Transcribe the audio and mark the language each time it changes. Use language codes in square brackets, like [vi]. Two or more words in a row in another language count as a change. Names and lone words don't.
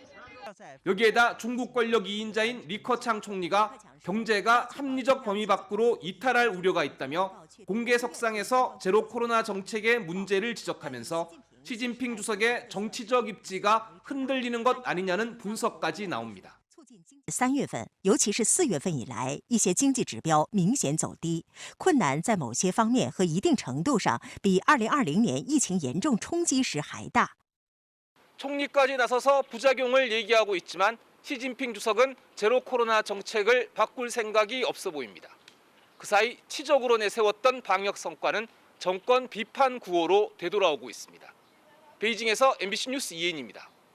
[ko] 여기에다 중국 권력 2인자인 리커창 총리가 경제가 합리적 범위 밖으로 이탈할 우려가 있다며 공개석상에서 제로 코로나 정책의 문제를 지적하면서 시진핑 주석의 정치적 입지가 흔들리는 것 아니냐는 분석까지 나옵니다. [zh] 3 月份，尤其是4月份以来，一些经济指标明显走低，困难在某些方面和一定程度上比2020年疫情严重冲击时还大。 [ko] 총리까지 나서서 부작용을 얘기하고 있지만 시진핑 주석은 제로 코로나 정책을 바꿀 생각이 없어 보입니다. 그 사이 치적으로 내세웠던 방역 성과는 정권 비판 구호로 되돌아오고 있습니다. 베이징에서 MBC 뉴스 이혜인입니다.